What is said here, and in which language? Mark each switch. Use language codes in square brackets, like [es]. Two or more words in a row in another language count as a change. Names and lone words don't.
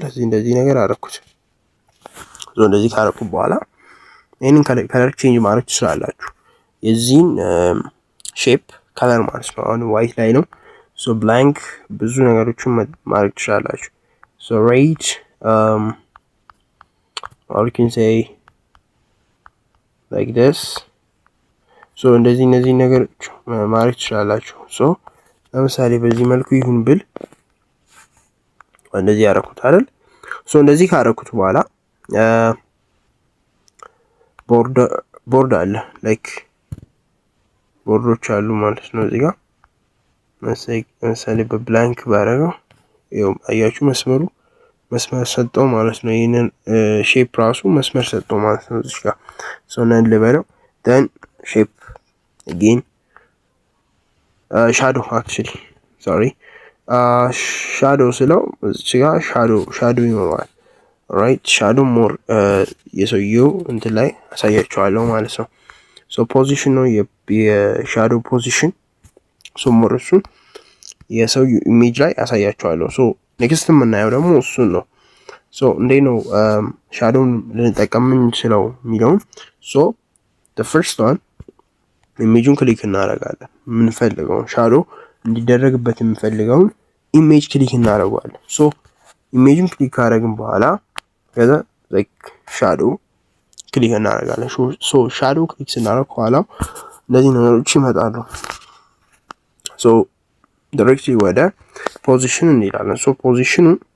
[am] እንደዚህ ነገር አደረኩት። ሶ እንደዚህ ካደረኩት በኋላ ይሄንን [en] color change [am] ማድረግ ትችላላችሁ። የዚህን ሼፕ ከለር ማለት ነው። አሁን ዋይት ላይ ነው። [en] so blank [am] ብዙ ነገሮችን ማድረግ ትችላላችሁ። [en] so red or you can say like this [am] ሶ እንደዚህ እነዚህ ነገሮች ማድረግ ትችላላችሁ። ሶ ለምሳሌ በዚህ መልኩ ይሁን ብል እንደዚህ ያደረኩት አይደል? ሶ እንደዚህ ካደረኩት በኋላ ቦርድ አለ ላይክ ቦርዶች አሉ ማለት ነው። እዚህ ጋር ለምሳሌ በብላንክ ባደረገው ይኸው አያችሁ መስመር ሰጠው ማለት ነው። ይሄንን ሼፕ ራሱ መስመር ሰጠው ማለት ነው። እዚህ ጋር [en] so none [am] ልበለው [en] then shape again shadow actually sorry shadow [am] ስለው እዚህ ጋር shadow ይኖረዋል። [en] right shadow more [am] የሰውየው እንትን ላይ አሳያችኋለሁ ማለት ነው። [en] so position [am] ነው የሻዶው ፖዚሽን። [en] so more [am] እሱን የሰውየው ኢሜጅ ላይ አሳያችኋለሁ። [en] so next [am] የምናየው ደግሞ እሱን ነው። ሶ እንዴት ነው ሻዶውን ልንጠቀም የምንችለው የሚለውን ሶ [en] the first one [am] ኢሜጁን ክሊክ እናደርጋለን። የምንፈልገውን ሻዶ እንዲደረግበት የምንፈልገውን ኢሜጅ ክሊክ እናደርጋለን። ሶ ኢሜጁን ክሊክ ካደረግን በኋላ ከዛ [en] like shadow [am] ክሊክ እናደርጋለን። ሶ ሻዶ ክሊክ ስናደርግ በኋላ እንደዚህ ነገሮች ይመጣሉ። [en] so directly [am] ወደ ፖዚሽን እንሄዳለን። ሶ ፖዚሽኑን